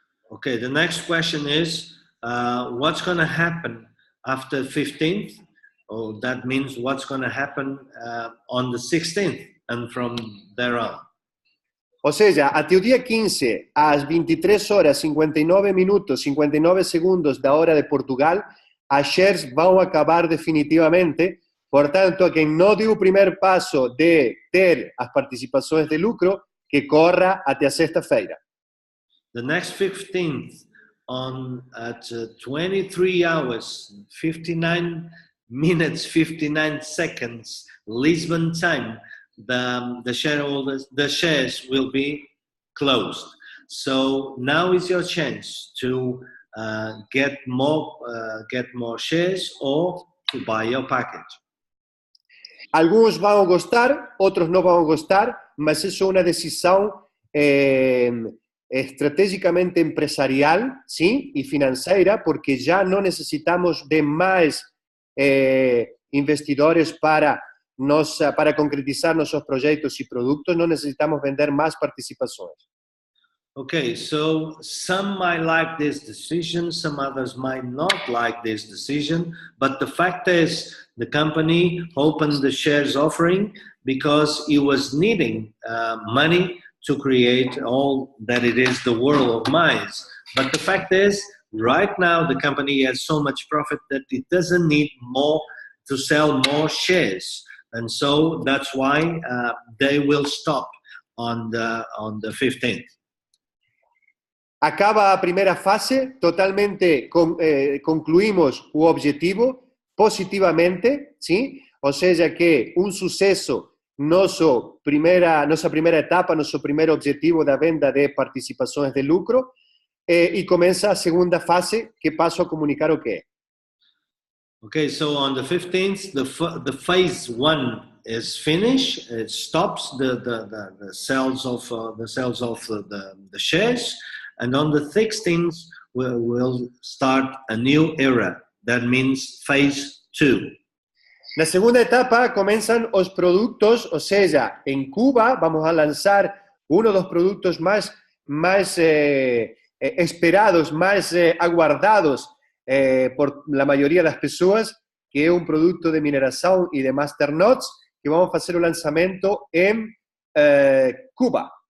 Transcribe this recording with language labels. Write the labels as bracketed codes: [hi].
[en] Okay, the next question is what's going to happen after 15th Oh, that means what's going to happen on the 16th and from there on. [pt] Ou seja, até o dia 15, às 23 horas, 59 minutos, 59 segundos da hora de Portugal, as shares vão acabar definitivamente. Portanto, a quem não deu o primeiro passo de ter as participações de lucro, que corra até a sexta-feira. [en] The next 15th at 23 hours, 59 minutes, 59 seconds, Lisbon time, the shares will be closed. So now is your chance to get more shares or to buy your package. [pt] Alguns vão gostar, outros não vão gostar, mas isso é uma decisão estrategicamente empresarial, sim, e financeira, porque já não necessitamos de mais investidores para concretizar nossos projetos e produtos, não necessitamos vender mais participações. [en] Okay, so some might like this decision, some others might not like this decision, but the fact is the company opened the shares offering because it was needing money to create all that it is the world of Mize. But the fact is, right now the company has so much profit that it doesn't need more to sell more shares. And so that's why they will stop on the 15th. [pt] Acaba a primeira fase, totalmente concluímos o objetivo positivamente, sim? Ou seja, que um sucesso, nossa primeira etapa, nosso primeiro objetivo da venda de participações de lucro, e começa a segunda fase, que passo a comunicar o que é. [en] Okay, so on the 15th, the phase 1 is finished. It stops the sales of the shares. And on the 16th, we'll start a new era. That means phase 2. [pt] Na segunda etapa começam os produtos, ou seja, em Cuba vamos a lançar um dos produtos mais esperados, mais aguardados por la maioria das pessoas, que é um produto de mineração e de masternodes, que vamos fazer o lançamento em Cuba.